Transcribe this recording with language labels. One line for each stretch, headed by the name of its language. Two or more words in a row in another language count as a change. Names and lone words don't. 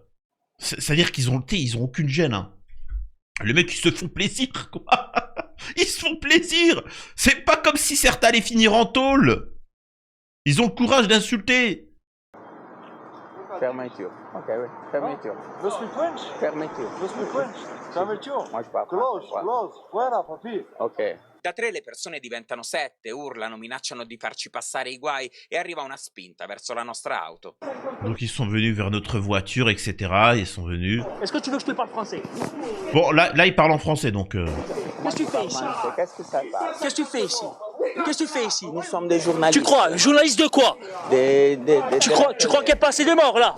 French: C'est-à-dire qu'ils ont aucune gêne. Hein. Les mecs, ils se font plaisir, quoi. Ils se font plaisir. C'est pas comme si certains allaient finir en tôle. Ils ont le courage d'insulter. Fermeture. Ok, oui. Fermeture.
English: Lo speak French?
French: Fermeture.
English: Lo speak French?
French: Fermeture. Moi, je parle
English: Close,
French: français.
English: close. Voilà,
French: papi. Ok.
Italian: Da 3 le persone diventano 7, urlano, minacciano di farci passare i guai e arriva una spinta verso la nostra auto.
French: Donc ils sont venus vers notre voiture, etc. Ils sont venus. Est-ce que tu veux que je te parle français? Bon, là ils parlent en français, donc... Qu'est-ce que tu fais ici? Qu'est-ce que ça passe? Qu'est-ce que tu fais ici? Qu'est-ce que tu fais ici? Nous sommes des journalistes. Tu crois? Journaliste de quoi? Tu crois qu'il y a pas assez de morts là?